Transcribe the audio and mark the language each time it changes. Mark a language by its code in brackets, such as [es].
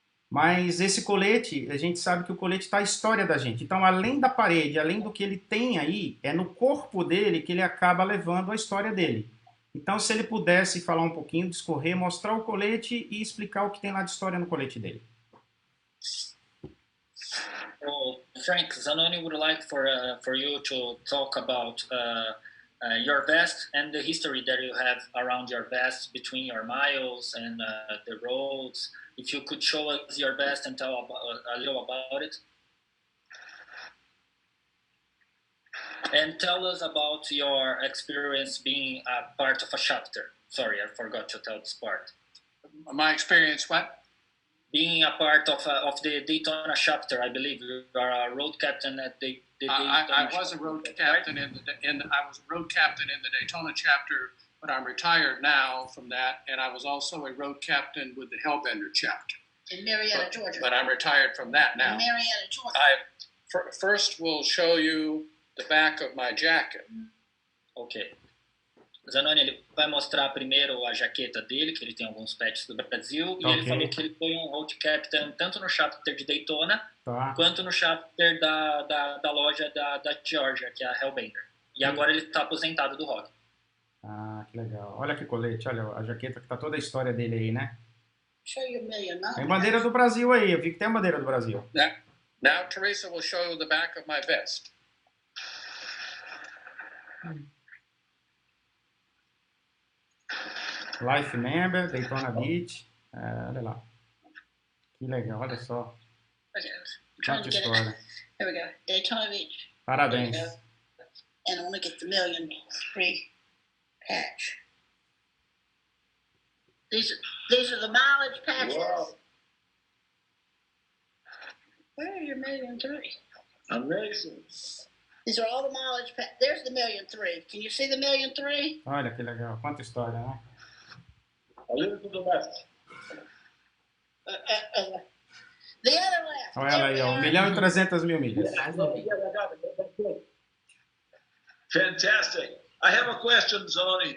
[pt] Mas esse colete, a gente sabe que o colete está a história da gente. Então, além da parede, além do que ele tem aí, é no corpo dele que ele acaba levando a história dele. Então, se ele pudesse falar um pouquinho, discorrer, mostrar o colete e explicar o que tem lá de história no colete dele. [en] Well, Frank, Zanoni would like for you to talk about your vest and the history that you have around your vest, between your miles and the roads. If you could show us your vest and tell a little about it. And tell us about your experience being a part of a chapter. Sorry, I forgot to tell this part. My experience, what? Being a part of the Daytona chapter, I believe you are a road captain at the I was a road captain I was a road captain in the Daytona chapter, but I'm retired now from that, and I was also a road captain with the Hellbender chapter. In Marietta, Georgia. But I'm retired from that now. In Marietta, Georgia. First will show you the back of my jacket. Ok. [pt] Zanoni, ele vai mostrar primeiro a jaqueta dele, que ele tem alguns patches do Brasil, e ele falou que ele foi um road captain tanto no chapter de Daytona, quanto no chapter da loja da Georgia, que é a Hellbender. E agora ele está aposentado do rock. Ah, que legal. Olha que colete, olha a jaqueta que tá toda a história dele aí, né? [en] Show you a million, not [pt] Tem bandeira do Brasil aí, eu vi que tem a bandeira do Brasil. [en] Now Teresa will show you the back of my vest. [pt] Life Member, Daytona Beach. Olha lá. Que legal, olha só. Quanta história. [en] Here we go. Daytona Beach. [pt] Parabéns. [en] And I want to get the million free patch. These are the mileage patches. Wow. Where are your million three? Amazing. These are all the mileage patches. There's the million three. Can you see the million three? [pt] Olha que legal, quanta história, né? [en] A little to the left. The other left. [pt] Olha ela aí, ó, 1.300.000 milhas. [en] Fantastic. I have a question, Zanoni.